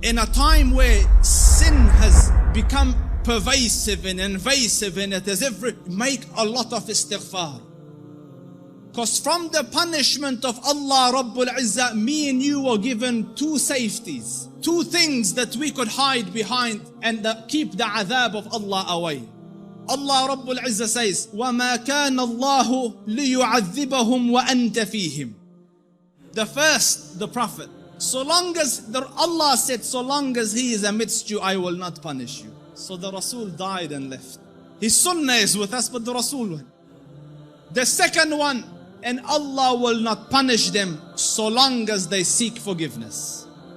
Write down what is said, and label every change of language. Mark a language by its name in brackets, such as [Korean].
[English] In a time where sin has become pervasive and invasive and it is make a lot of istighfar. Because from the punishment of Allah Rabbul Izzah, me and you were given two safeties, two things that we could hide behind and keep the adhab of Allah away. Allah Rabbul Izzah says, [Arabic] وَمَا كَانَ اللَّهُ لِيُعَذِّبَهُمْ وَأَنْتَ فِيهِمْ. [English] The first, the Prophet, Allah said, so long as he is amidst you, I will not punish you. So the Rasul died and left. His sunnah is with us, but the Rasul went. The second one, and Allah will not punish them so long as they seek forgiveness.